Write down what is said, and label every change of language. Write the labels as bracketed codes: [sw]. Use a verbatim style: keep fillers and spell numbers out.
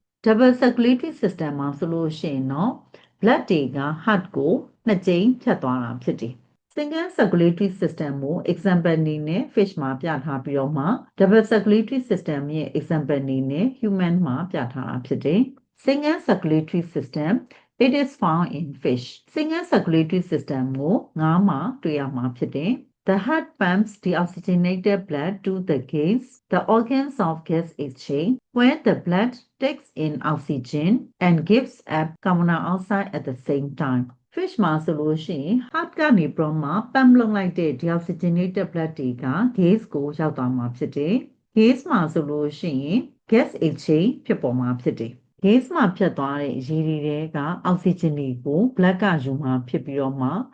[my] double circulatory system မှာဆိုလို့ရှိရင်တော့ blood တွေက heart ကိုနှစ်ကြိမ်ဖြတ်သွားတာဖြစ်တယ် [en] single circulatory system ကို example အနေနဲ့ fish မှာပြထားပြီးတော့မှ double circulatory system ရဲ့ example အနေနဲ့ human မှာပြထားတာဖြစ်တယ် single circulatory system it is found in fish [my] single circulatory system ကိုငါးမှာတွေ့ရမှာဖြစ်တယ် [en] The heart pumps the oxygenated blood to the gills, the organs of gas exchange, where the blood takes in oxygen and gives up carbon dioxide at the same time. [my] Fish မှာဆိုလို့ရှိရင် heart ကနေပြီးတော့မှ pump လုပ်လိုက်တဲ့ deoxygenated blood တွေက gas ကိုရောက်သွားမှာဖြစ်တယ်။ gas မှာဆိုလို့ရှိရင် gas exchange ဖြစ်ပေါ်မှာဖြစ်တယ်။ gas မှာဖြစ်သွားတဲ့ရေတွေထဲက oxygen တွေကို blood ကယူမှာဖြစ်ပြီးတော့မှ